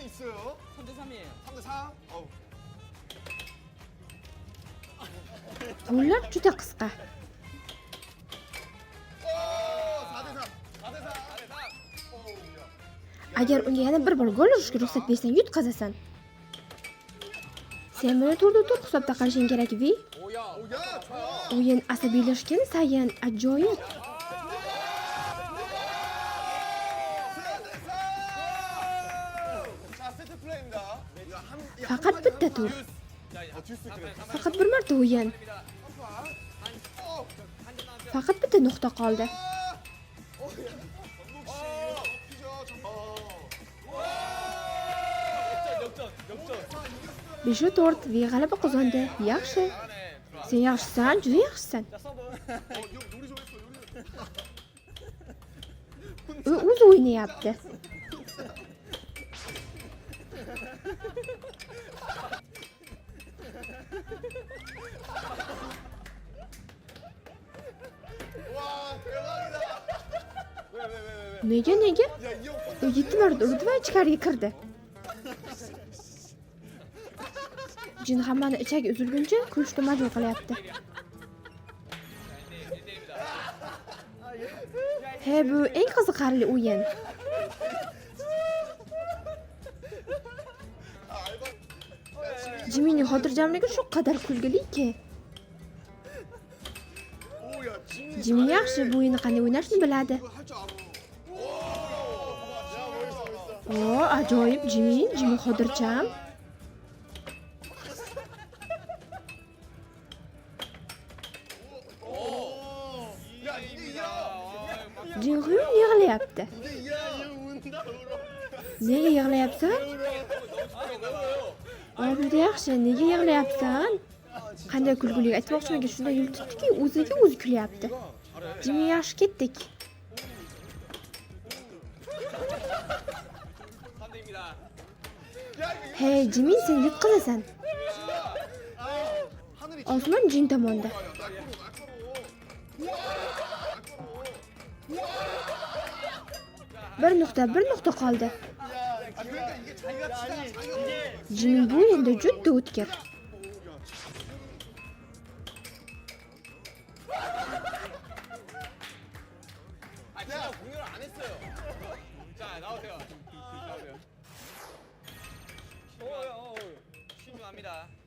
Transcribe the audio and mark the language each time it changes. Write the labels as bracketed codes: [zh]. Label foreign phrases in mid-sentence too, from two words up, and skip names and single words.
[ko] 보여요. 3대 3이에요. 3대 3. 어우. [uz] Qo'llar juda qisqa. [ko] 4대 3. 4대 4. 4대 3. 어우, 야. [uz] Agar unga yana bir bor gol urishga ruxsat bersang, yutqazasan. Sen buni to'rda-to'rt hisobda qilishing kerak, Vi. [ko] 오야. 오, 야, 좋아. [uz] O'yin asabiylashgan sayin ajoyib. [ko] 4대 3. 자, 세트 플레이입니다. 야, 한 [uz] Faqat bitta tur. [ko] 듀스 그래. [uz] Faqat bir marta o'yin. Faqat bitta nuqta qoldi. [ko] 역전. [uz] 5-4 Vi g'alaba qozondi. Yaxshi. Sen yaxshisan, juda yaxshisan. [ko] 자, 서브. 요리 좀 했어. 요리. [uz] U o'zi o'ynayapti. [ko] 와, 대박이다. 왜? [uz] Nega? [ko] 야, 이 형. [uz] U 7 marta urdi va ichkariga kirdi. Jin hammani ichagi uzilguncha kulishga majbur qilyapti. He, bu eng qiziqarli o'yin. Jiminning xotirjamligi shu qadar kulgiliki. [ko] 오, 야, 진이 [uz] Jimin yaxshi bu o'yinni qanday o'ynashni biladi. [ko] 할줄 알아. [uz] O, ajoyib Jimin xotirjam. [ko] 야, 이게 이야. [uz] Jinhyun yig'layapti. [ko] 이게 이야. 얘 운다 울어. [uz] Nega yig'layapsan? Oybida yaxshi, nega yig'layapsan? Qanday kulgulik aytmoqchimanki, shunday yo'l tutdiki, o'ziga o'zi kulyapti. Jimin yaxshi ketdik. [ko] 3대입니다. [uz] Hey, Jimin sen yutqazasan. [ko] 하늘이 [uz] Osmon Jin tomonda. Bir nuqta qoldi. [ko] 아, 그러니까 이게 자기가 치다. 자기가 [uz] Jimin bu o'yinda juda o'tkir. [ko] 아, 제가 공격을 안 했어요. 자, 나오세요. 신중합니다.